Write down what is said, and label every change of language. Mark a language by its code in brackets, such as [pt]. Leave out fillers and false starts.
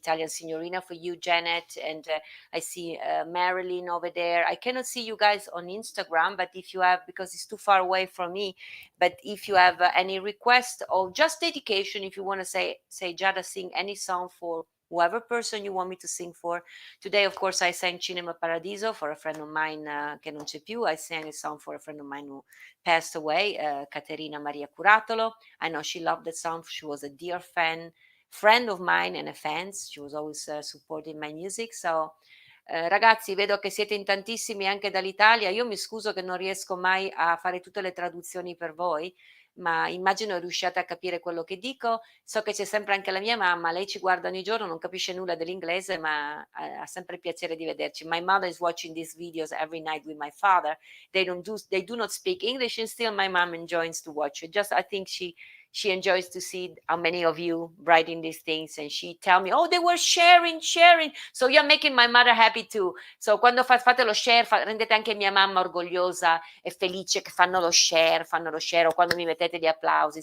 [en] Italian Signorina for you, Janet, and I see Marilyn over there. I cannot see you guys on Instagram, but if you have, because it's too far away from me, but if you have any request or just dedication, if you want to say Giada, sing any song for whoever person you want me to sing for. Today, of course, I sang Cinema Paradiso for a friend of mine, [it] che non c'è più. [en] I sang a song for a friend of mine who passed away, Caterina Maria Curatolo. I know she loved that song. She was a dear friend of mine and a fan. She was always supporting my music. [it] So, ragazzi, vedo che siete in tantissimi anche dall'Italia. Io mi scuso che non riesco mai a fare tutte le traduzioni per voi, ma immagino riusciate a capire quello che dico. So che c'è sempre anche la mia mamma, lei ci guarda ogni giorno, non capisce nulla dell'inglese, ma ha sempre piacere di vederci. [en] My mother is watching these videos every night with my father. They do not speak English, and still my mom enjoys to watch it. Just I think she enjoys to see how many of you writing these things, and she tell me, oh, they were sharing. So you're making my mother happy too. [it] So quando fate lo share, rendete anche mia mamma orgogliosa e felice che fanno lo share, o quando mi mettete gli applausi.